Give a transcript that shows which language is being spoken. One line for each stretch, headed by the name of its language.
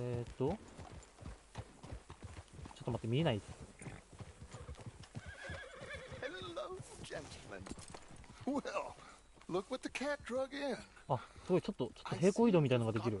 Japanese: ちょっと待って、見えないです。
English: Hello, gentlemen. Well, look what the cat drug in.
Japanese: あ、すごい、ちょっと平行移動みたいなのができる。